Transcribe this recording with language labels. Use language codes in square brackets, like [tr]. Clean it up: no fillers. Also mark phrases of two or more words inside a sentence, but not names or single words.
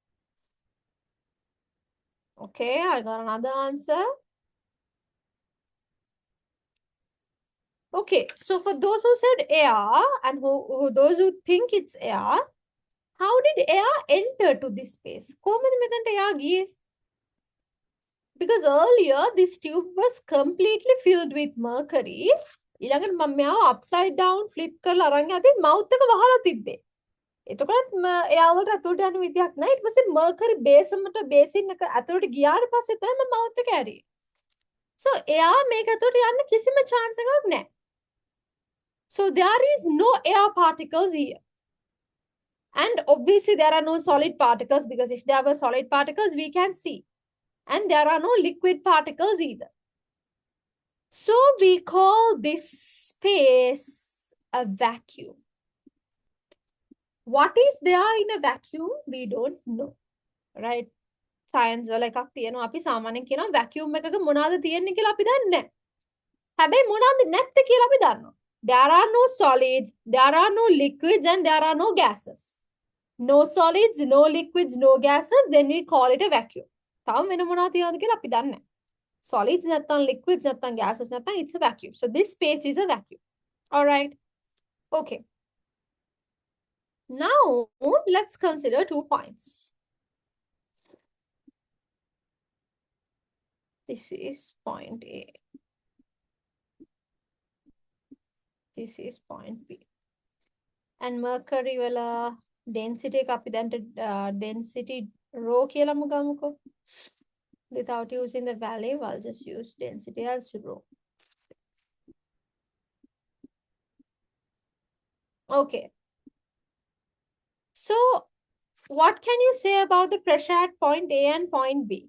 [en] Okay, I got another answer. Okay, so for those who said air and those who think it's air, how did air enter to this space? [si] කොහොමද මෙතනට air ගියේ? [en] Because earlier this tube was completely filled with mercury. [si] ඊළඟට මම මෙයාව [en] upside down flip [si] කරලා අරන් යද්දි mouth එක වහලා තිබ්බේ. එතකොටත් එයාලට ඇතුළට යන විදියක් නැහැ. ඊට පස්සේ [en] mercury basin [si] එක ඇතුළට ගියාට පස්සේ තමයි මම mouth එක ඇරියේ. So එයා මේක ඇතුළට යන්න කිසිම chance එකක් නැහැ. [en] So there is no air particles here. And obviously there are no solid particles, because if there were solid particles, we can see. And there are no liquid particles either. So we call this space a vacuum. What is there in a vacuum? We don't know. Right? [si] Science වල එකක් තියෙනවා, අපි සාමාන්‍යයෙන් කියනවා vacuum එකක මොනවද තියෙන්නේ කියලා අපි දන්නේ නැහැ. හැබැයි මොනවද නැත්තේ කියලා අපි දන්නවා. [en] There are no solids, there are no liquids, and there are no gases. No solids, no liquids, no gases, then we call it a vacuum. [si] තව වෙන මොනවද තියෙනවද කියලා අපි දන්නේ නැහැ. [en] Solids නැත්තම් liquids නැත්තම් gases නැත්තම් it's a vacuum. So this space is a vacuum. All right. Okay. Now let's consider 2 points. This is point A. This is point B. [si] And mercury වල density එක අපි දැන්ට [en] density rho [si] කියලාම ගමුකෝ. [en] Without using the value, I'll just use density as rho. Okay. So what can you say about the pressure at point A and point B?